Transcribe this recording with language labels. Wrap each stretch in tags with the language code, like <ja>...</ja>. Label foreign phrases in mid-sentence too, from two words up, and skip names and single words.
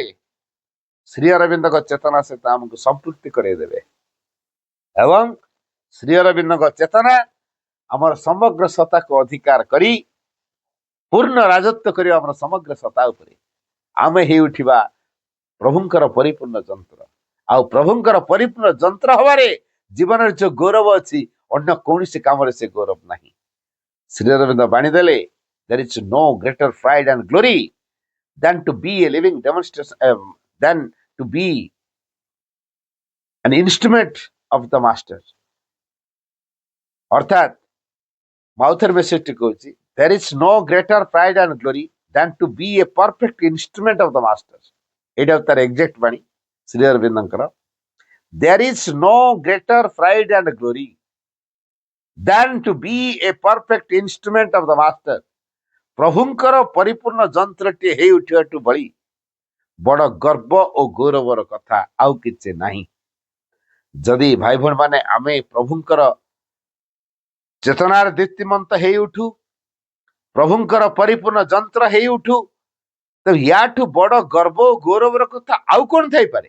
<or>ଶ୍ରୀ ଅରବିନ୍ଦଙ୍କ ଚେତନା ସହିତ ଆମକୁ ସମ୍ପୃକ୍ତି କରାଇଦେବେ ଏବଂ ଶ୍ରୀ ଅରବିନ୍ଦଙ୍କ ଚେତନା ଆମର ସମଗ୍ର ସତ୍ତାକୁ ଅଧିକାର କରି ପୂର୍ଣ୍ଣ ରାଜତ୍ୱ କରିବା ଆମର ସମଗ୍ର ସତ୍ତା ଉପରେ। ଆମେ ହେଇ ଉଠିବା ପ୍ରଭୁଙ୍କର ପରିପୂର୍ଣ୍ଣ ଯନ୍ତ୍ର। ଆଉ ପ୍ରଭୁଙ୍କର ପରିପୂର୍ଣ୍ଣ ଯନ୍ତ୍ର ହବାରେ ଜୀବନରେ ଯୋଉ ଗୌରବ ଅଛି, ଅନ୍ୟ କୌଣସି କାମରେ ସେ ଗୌରବ ନାହିଁ। ଶ୍ରୀ ଅରବିନ୍ଦ ବାଣୀ ଦେଲେ,</or> <en>there is no greater pride and glory than to be a living demonstration, than to be an instrument of the master।</en> <or>ଅର୍ଥାତ୍</or> <en>Mother message</en> <or>କହୁଛି,</or> <en>there is no greater pride and glory than to be a perfect instrument of the master।</en> <or>ଏଇଟା ତାର ଏକ୍ସାକ୍ଟ ବାଣୀ ଶ୍ରୀ ଅରବିନ୍ଦଙ୍କର।</or> <en>there is no greater pride and glory than to be a perfect instrument of the master।</en> <or>ପ୍ରଭୁଙ୍କର ପରିପୂର୍ଣ୍ଣ ଯନ୍ତ୍ରଟିଏ ହେଇ ଉଠିବାଠୁ ଭଳି ବଡ ଗର୍ବ ଓ ଗୌରବର କଥା ଆଉ କିଛି ନାହିଁ। ଯଦି ଭାଇ ଭଉଣୀ ମାନେ ଆମେ ପ୍ରଭୁଙ୍କର ଚେତନାର ଦୀପ୍ତିମନ୍ତ ହେଇ ଉଠୁ, ପ୍ରଭୁଙ୍କର ପରିପୂର୍ଣ୍ଣ ଯନ୍ତ୍ର ହେଇ ଉଠୁ, ତ ୟାଠୁ ବଡ ଗର୍ବ ଓ ଗୌରବର କଥା ଆଉ କଣ ଥାଇପାରେ?</or>